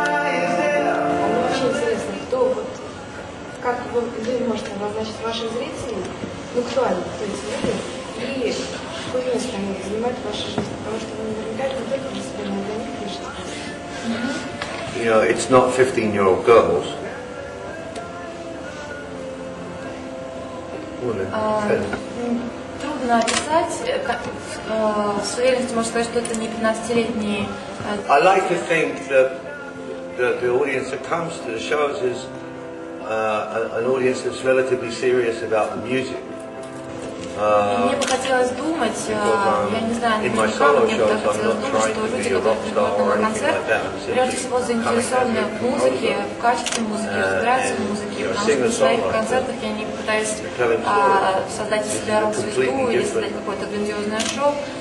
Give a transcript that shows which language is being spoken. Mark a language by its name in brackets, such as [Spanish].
[Russian] Очень интересно, кто как вы можете обозначить ваших зрителей, кто они, кто эти люди, и какое место они занимают в вашей жизни, потому что вы наверняка не только для себя, но и для них пишете. [English] You know, it's not 15-year-old girls. [Russian] Трудно описать, с уверенностью можно сказать, что это не 15-летние. [English] I like to think that the audience that comes to the shows is an audience that's relatively serious about the music. [Russian] Мне бы хотелось думать, я не знаю, наверняка мне бы так хотелось думать, что люди, которые приходят на концерт, прежде всего заинтересованы в музыке, в качестве музыки, разбираются в музыке, потому что на своих концертах я не пытаюсь создать из себя рок-звезду или создать какое-то грандиозное шоу.